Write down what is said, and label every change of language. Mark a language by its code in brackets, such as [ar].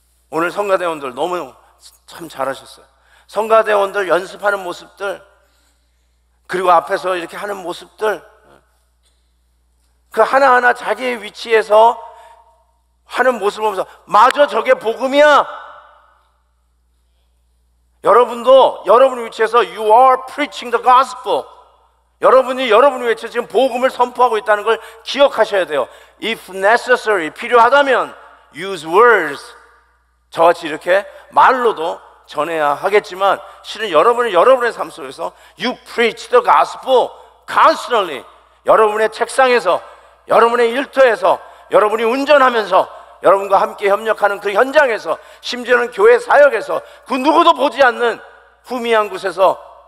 [ko] 오늘 성가대원들 너무 참 잘하셨어요. 성가대원들 연습하는 모습들, 그리고 앞에서 이렇게 하는 모습들, 그 하나하나 자기의 위치에서 하는 모습을 보면서 마저 저게 복음이야. 여러분도 여러분의 위치에서 [en] You are preaching the gospel. [ko] 여러분이 여러분의 위치에서 지금 복음을 선포하고 있다는 걸 기억하셔야 돼요. [en] If necessary, [ko] 필요하다면 [en] use words. [ko] 저같이 이렇게 말로도 전해야 하겠지만, 실은 여러분은 여러분의 삶 속에서 [en] You preach the gospel constantly. [ko] 여러분의 책상에서, 여러분의 일터에서, 여러분이 운전하면서, 여러분과 함께 협력하는 그 현장에서, 심지어는 교회 사역에서, 그 누구도 보지 않는 후미한 곳에서